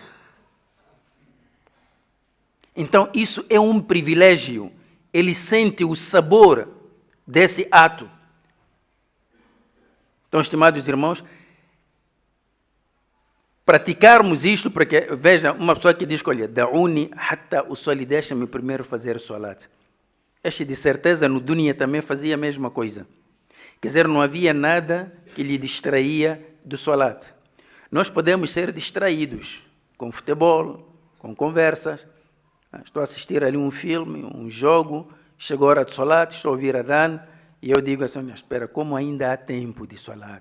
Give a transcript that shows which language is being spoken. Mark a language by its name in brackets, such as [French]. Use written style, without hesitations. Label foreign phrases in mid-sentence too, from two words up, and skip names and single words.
[Portuguese] Então isso é um privilégio. Ele sente o sabor desse ato. Então, estimados irmãos, praticarmos isto, porque, veja, uma pessoa que diz, olha, [Arabic] دعوني حتى أصلي, [Portuguese] deixa-me primeiro fazer salat. Este, de certeza, no dunya também fazia a mesma coisa. Quer dizer, não havia nada que lhe distraía do salat. Nós podemos ser distraídos com futebol, com conversas. Estou a assistir ali um filme, um jogo, chegou a hora de salat, estou a ouvir adhan, e eu digo assim, espera, como ainda há tempo de salat?